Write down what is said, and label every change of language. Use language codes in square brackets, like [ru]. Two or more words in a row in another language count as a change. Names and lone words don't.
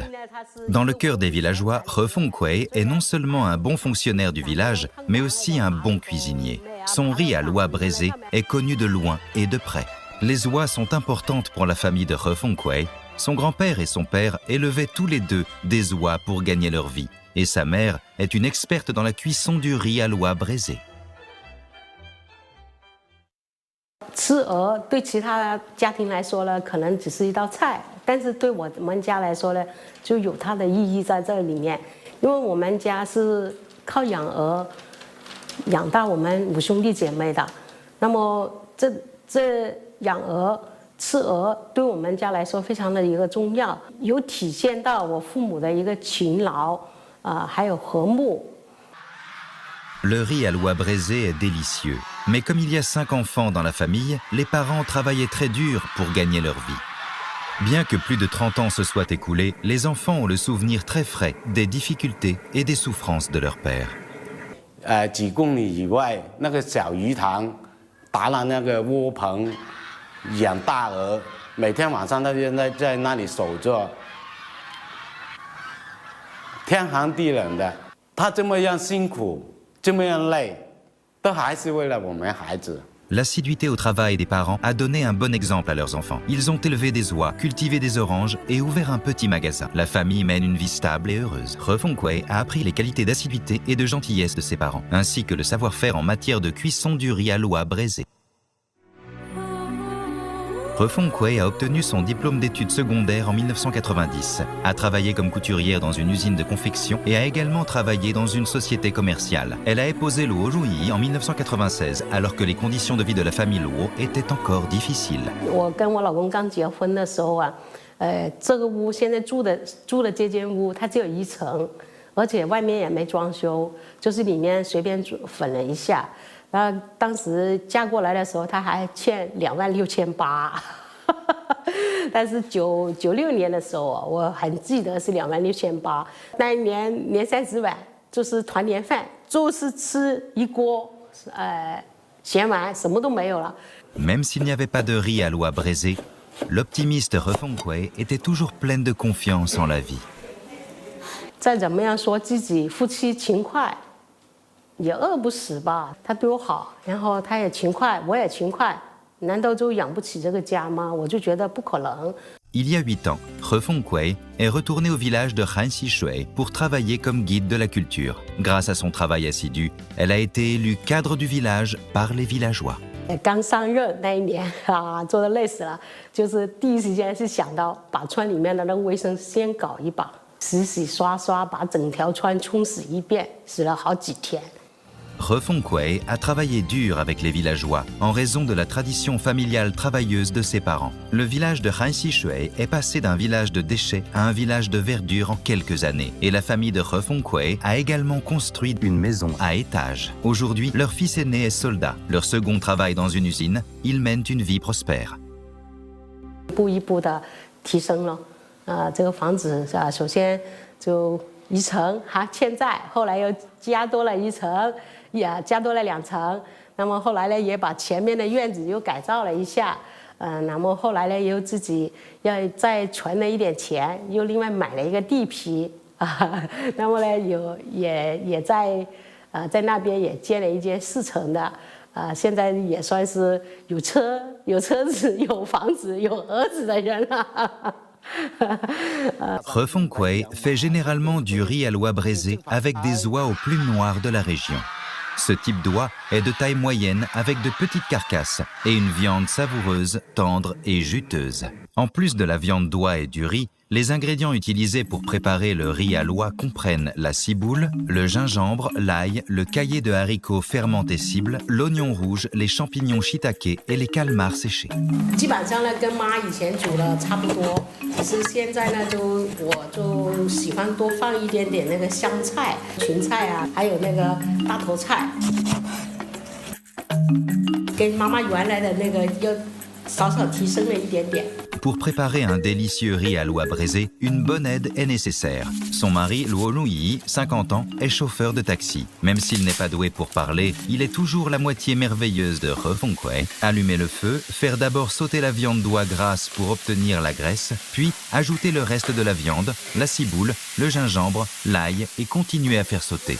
[fr] Dans le cœur des villageois, He Fengkui est non seulement un bon fonctionnaire du village, mais aussi un bon cuisinier. Son riz à l'oie braisée est connu de loin et de près. Les oies sont importantes pour la famille de He Fengkui. Son grand-père et son père élevaient tous les deux des oies pour gagner leur vie. Et sa mère est une experte dans la cuisson du riz à l'oie braisée. [zh] 吃鹅对其他家庭来说呢，可能只是一道菜，但是对我们家来说呢，就有它的意义在这里面。因为我们家是靠养鹅养大我们5兄弟姐妹的，那么这养鹅。吃鹅对我们家来说非常的一个重要，有体现到我父母的一个勤劳，还有和睦。 [fr] Le riz à l'oie braisée est délicieux, mais comme il y a 5 enfants dans la famille, les parents travaillaient très dur pour gagner leur vie. Bien que plus de 30 ans se soient écoulés, les enfants ont le souvenir très frais des difficultés et des souffrances de leur père. [zh] 几公里以外那个小鱼塘，搭了那个窝棚，养大鹅，每天晚上他就在那里守着，天寒地冷的，他这么样辛苦，这么样累，都还是为了我们孩子。 [fr] L'assiduité au travail des parents a donné un bon exemple à leurs enfants. Ils ont élevé des oies, cultivé des oranges et ouvert un petit magasin. La famille mène une vie stable et heureuse. He Feng-kuei a appris les qualités d'assiduité et de gentillesse de ses parents, ainsi que le savoir-faire en matière de cuisson du riz à l'oie braisé. He Feng-kuei a obtenu son diplôme d'études secondaires en 1990, a travaillé comme couturière dans une usine de confection et a également travaillé dans une société commerciale. Elle a épousé Luo Ruyi en 1996, alors que les conditions de vie de la famille Luo étaient encore difficiles. [zh] 我跟我老公刚结婚的时候啊，这个屋现在住的这间屋，它只有1层，而且外面也没装修，就是里面随便粉了一下。然后当时嫁过来的时候，他还欠26800，但是96年的时候，我很记得是26800。那一年年30晚就是团年饭，就是吃一锅，咸完什么都没有了。 [fr] Même s'il n'y avait pas de riz à l'oie braisé, l'optimiste He Feng-kuei était toujours pleine de confiance en la vie. [zh] 再怎么样说自己夫妻勤快。也饿不死吧，他对我好，然后他也勤快，我也勤快，难道就养不起这个家吗？我就觉得不可能。 [fr] Il y a 8 ans, He Feng-kuei est retourné au village de Hanxi-shui pour travailler comme guide de la culture. Grâce à son travail assidu, elle a été élue cadre du village par les villageois. [zh] 刚上任那一年啊，做得累死了，就是第一时间是想到把村里面的那个卫生先搞一把，洗洗刷刷，把整条村冲洗一遍，洗了好几天。 [fr] He Feng-kuei a travaillé dur avec les villageois en raison de la tradition familiale travailleuse de ses parents. Le village de Hanxi-shui est passé d'un village de déchets à un village de verdure en quelques années. Et la famille de He Feng-kuei a également construit une maison à étages. Aujourd'hui, leur fils aîné est soldat. Leur second travaille dans une usine. Ils mènent une vie prospère. [zh] 一步一步的提升了，这个房子是吧？首先就1层还欠债，后来又加多了1层。也加多了2层，那么后来呢，也把前面的院子又改造了一下，那么后来呢，又自己要再存了一点钱，又另外买了一个地皮啊，那么呢，也在那边也建了一间4层的，现在也算是有车子、有房子、有儿子的人了。 [fr] He Feng-kuei fait généralement du riz à l'oie braisé avec des oies aux plumes noires de la région. Ce type d'oie est de taille moyenne avec de petites carcasses et une viande savoureuse, tendre et juteuse. En plus de la viande d'oie et du riz, les ingrédients utilisés pour préparer le riz à l'oie comprennent la ciboule, le gingembre, l'ail, le caillé de haricots fermentés cibles, l'oignon rouge, les champignons shiitake et les calmars séchés. [zh] 基本上呢，跟妈以前煮的差不多，只是现在呢，我就喜欢多放一点点那个香菜、芹菜啊，还有那个大头菜，跟妈妈原来的那个又少少提升了一点点。 [fr] Pour préparer un délicieux riz à l'oie braisé, une bonne aide est nécessaire. Son mari, Luo Ruyi, 50 ans, est chauffeur de taxi. Même s'il n'est pas doué pour parler, il est toujours la moitié merveilleuse de He Feng-kuei. Allumer le feu, faire d'abord sauter la viande d'oie grasse pour obtenir la graisse, puis ajouter le reste de la viande, la ciboule, le gingembre, l'ail et continuer à faire sauter.